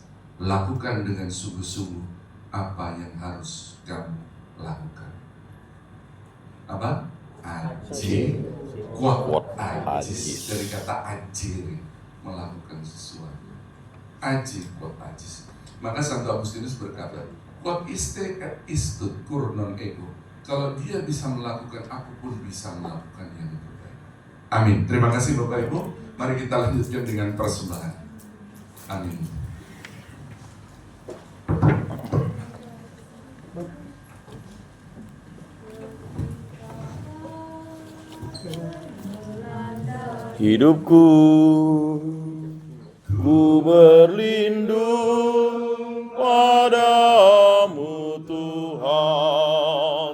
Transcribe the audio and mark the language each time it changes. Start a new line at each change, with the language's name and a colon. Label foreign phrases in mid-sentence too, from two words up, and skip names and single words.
Indonesian: Lakukan dengan sungguh-sungguh apa yang harus kamu lakukan. Apa?
Latin: Aji quod agis.
Indonesian: Dari kata ajiri, melakukan sesuatu.
Latin: Aji quod agis.
Indonesian: Maka Santo Agustinus berkata,
Latin: quod iste et istut cur non ego.
Indonesian: Kalau dia bisa melakukan, aku pun bisa melakukan yang lebih baik. Amin. Terima kasih Bapak Ibu. Mari kita lanjutkan dengan persembahan. Amin. Hidupku, ku berlindung padamu Tuhan.